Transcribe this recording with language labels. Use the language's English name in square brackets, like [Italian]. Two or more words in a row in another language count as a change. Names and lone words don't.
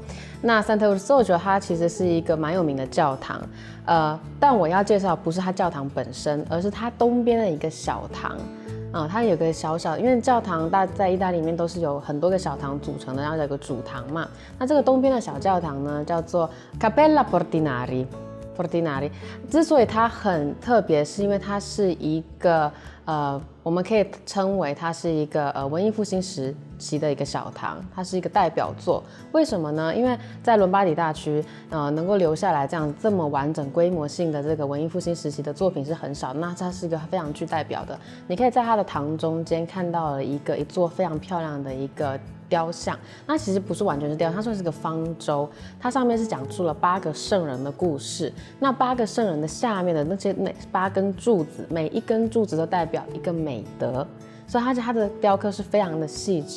[Chinese] 那 Sant'Eustogio 它其實是一個蠻有名的教堂，但我要介紹不是它教堂本身，而是它東邊的一個小堂。它有個小小，因為教堂在意大利裡面都是有很多個小堂組成的，然後有個主堂嘛。那這個東邊的小教堂呢，叫做 Cappella Portinari。之所以它很特別，是因為它是一個我們可以稱為它是一個文藝復興時期的一個小堂，它是一個代表作。為什麼呢？因為在倫巴第大區，能夠留下來這麼完整規模性的這個文藝復興時期的作品是很少，那它是一個非常具代表的。你可以在它的堂中間看到了一座非常漂亮的一個雕像，那其實不是完全是雕像，它算是個方舟，它上面是講述了8個聖人的故事。那8個聖人的下面的那8根柱子，每一根柱子都代表一個美德，所以它的雕刻是非常的細緻。